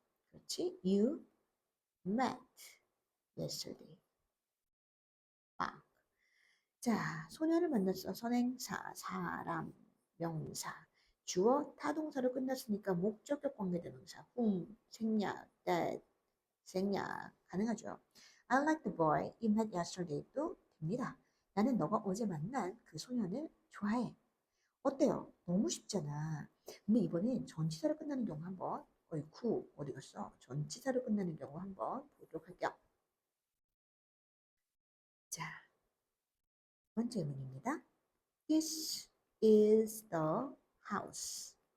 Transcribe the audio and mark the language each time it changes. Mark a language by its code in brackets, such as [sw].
[ko] 그렇지? [en] You met yesterday. [ko] 아, 자, 소녀를 만났어. 선행사, 사람, 명사. 주어, 타동사로 끝났으니까 목적격 관계대명사. 생략, that, 생략. 가능하죠. [en] I like the boy you met yesterday도 [ko] 됩니다. 나는 너가 어제 만난 그 소년을 좋아해. 어때요? 너무 쉽잖아. 근데 이번엔 전치사로 끝나는 경우 한번, 어이쿠, 어디 갔어? 전치사로 끝나는 경우 한번 보도록 할게요. 자, 두 번째 문입니다. [en] This is the house.